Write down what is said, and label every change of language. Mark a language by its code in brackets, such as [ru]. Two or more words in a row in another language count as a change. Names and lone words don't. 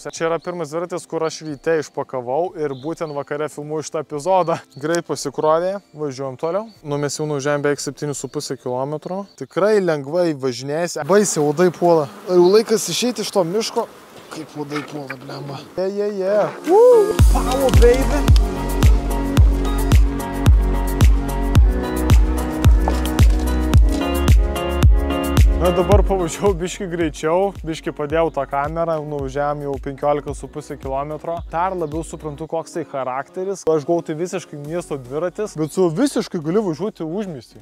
[lt] Čia yra pirmas dviratis, kur aš ryte išpakavau ir būtent vakare filmuoju šitą epizodą. Greit pasikrovė, važiuojam toliau. Nu, mes jau nuvažiavome beveik 7,5 km. Tikrai lengvai važinėjasi. Baisiai uodai puola. Jau laikas išeiti iš to miško. Kaip uodai puola, blemba. [en] Yeah. Woo! Power, baby! [lt] Na dabar pavažiavau biškį greičiau, biškį padėjau tą kamerą, nuvažiavam jau 15,5 km. Dar labiau suprantu, koks tai charakteris. Aš gavau tai visiškai miesto dviratis, bet su visiškai galiu važiuoti užmiestį.